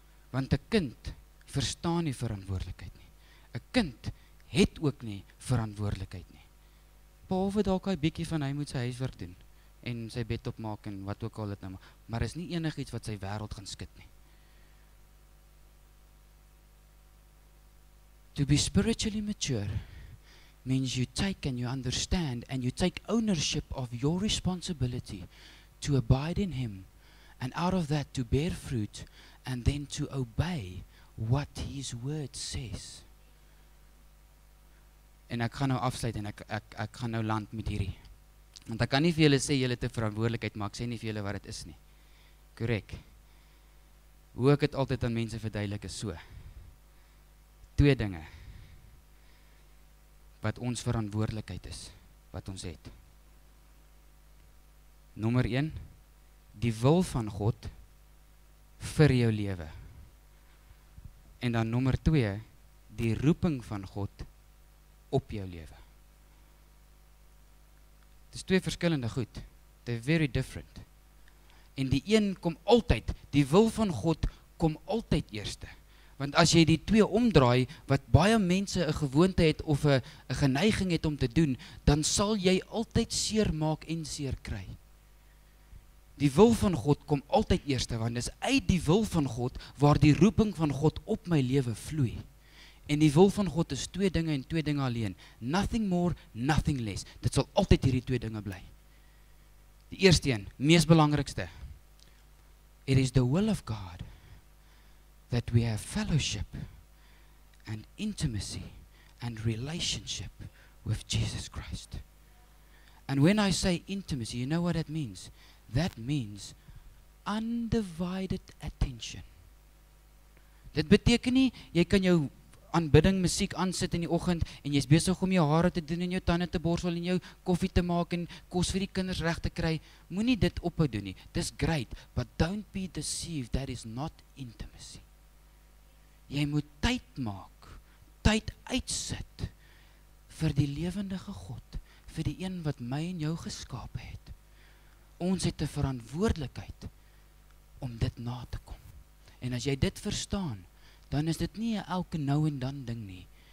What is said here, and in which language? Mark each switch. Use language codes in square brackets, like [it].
[af] Want 'n kind verstaan nie verantwoordelikheid nie. 'n kind het ook nie verantwoordelikheid nie. Behalwe dalk hy bietjie van hy moet sy huiswerk doen, en sy bed opmaak, en wat ook al dit nou, maar is nie enigiets wat sy wêreld gaan skud nie. [en] To be spiritually mature means you take and you understand and you take ownership of your responsibility to abide in him, and out of that to bear fruit, and then to obey what his word says. [af] En ek gaan nou afsluit en ek gaan nou land met hierdie. Want ek kan nie vir julle sê julle het 'n verantwoordelikheid, maar ek sê nie vir julle wat dit is nie. Korrek. Hoe ek het altyd aan mense verduidelik is so. 2 dinge wat ons verantwoordelikheid is, wat ons het. Nommer 1, die wil van God vir jou lewe. En dan nommer 2, die roeping van God op jou lewe. Het is 2 verskillende goed. [en] They're very different. [af] En die een kom altyd, die wil van God kom altyd eerste. Want as jy die 2 omdraai, wat baie mense 'n gewoonte het of 'n geneiging het om te doen, dan sal jy altyd seer maak en seer kry. Die wil van God kom altyd eerste, want dis uit die wil van God waar die roeping van God op my lewe vloei. En die wil van God is 2 dinge en 2 dinge alleen. [en] Nothing more, nothing less. [af] Dit sal altyd hierdie 2 dinge bly. Die eerste een, mees belangrikste. [en] It is the will of God that we have fellowship and intimacy and relationship with Jesus Christ. And when I say intimacy, you know what that means? That means undivided attention. [af] Dit beteken nie, jy kan jou aanbidding musiek aansit in die oggend en jy's besig om jou hare te doen en jou tande te borsel en jou koffie te maak en kos vir die kinders reg te kry. Moenie dit ophou doen nie. Dis great, [en] but don't be deceived. That is not intimacy. [af] Jy moet tyd maak, tyd uitsit vir die lewendige God, vir die een wat my en jou geskape het. Ons het 'n verantwoordelikheid om dit na te kom. En as jy dit verstaan, dan is dit nie 'n elke nou en dan ding nie.